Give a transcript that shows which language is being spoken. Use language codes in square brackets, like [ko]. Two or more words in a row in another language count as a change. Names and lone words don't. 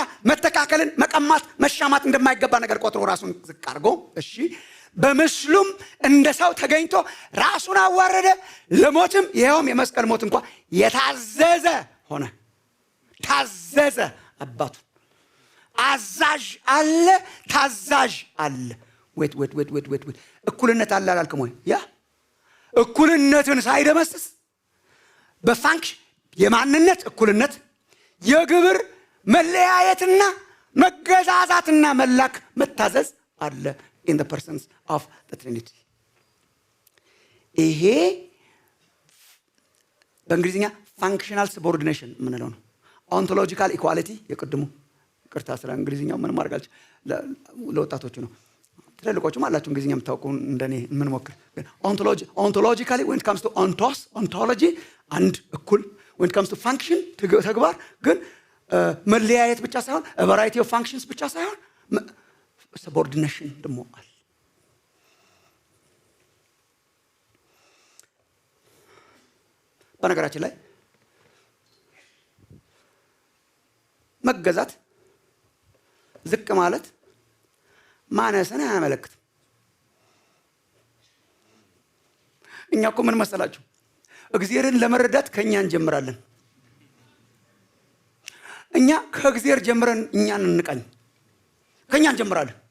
[am] መተካከልን መቀማት መሻማት እንደማይገባ ነገር ቆጥሮ ራሱን ዝቅ አድርጎ እሺ በምስሉም እንደ ሰው ተገኝቶ ራሱን አዋረደ፣ ለሞትም ይሄውም የመስቀል ሞት እንኳን የታዘዘ ሆነ። ታዘዘ። አባቱ አዛዥ አለ፣ ታዛዥ አለ። ዌት እኩልነት አለ አላልክም ወይ? ያ እኩልነትን ሳይደመስስ በፋንክሽን የማንነት እኩልነት፣ የግብር መለያየትና መገዛዛትና መላክ መታዘዝ አለ [en] in the persons of the Trinity። [am] ይሄ በእንግሊዝኛ [en] functional subordination [am] የምንለው ነው። [en] ontological equality [am] የቅድሙ ቅርታ ስለ እንግሊዝኛው ምን ማድረግ አልችልም፣ ለወጣቶቹ ነው። ትልልቆቹም አላችሁ እንግሊዝኛ የምታውቁ እንደኔ ምን ሞክር። [en] ontologically when it comes to ontology [am] አንድ እኩል [en] when it comes to function [am] ተግባር ግን መለያየት ብቻ ሳይሆን [en] variety of functions [am] ብቻ ሳይሆን ሰቦርዲኔሽን ደግሞ አለ። በነገራችን ላይ መገዛት ዝቅ ማለት ማነስን አያመለክትም። እኛ እኮ ምን መሰላችሁ እግዚአብሔርን ለመረዳት ከኛ እንጀምራለን። እኛ ከእግዚአብሔር ጀምረን እኛን እንቃኝ ከኛ እንጀምራለን።